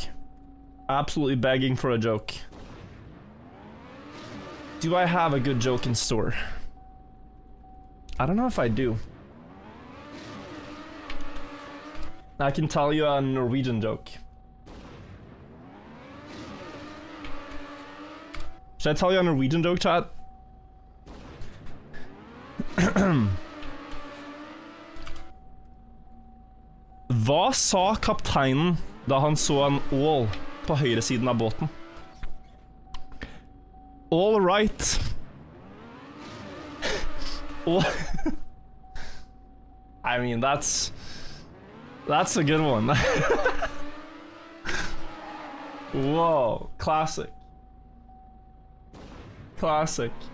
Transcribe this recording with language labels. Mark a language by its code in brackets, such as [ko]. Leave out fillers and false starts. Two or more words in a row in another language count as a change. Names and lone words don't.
[en] Absolutely begging for a joke. Do I have a good joke in store? I don't know if I do. I can tell you a Norwegian joke. Should I tell you a Norwegian joke, chat? [no] Hva sa kapteinen da han så en ål på høyre siden av båten? [en] All right. I mean, that's a good one. Whoa, classic. Classic.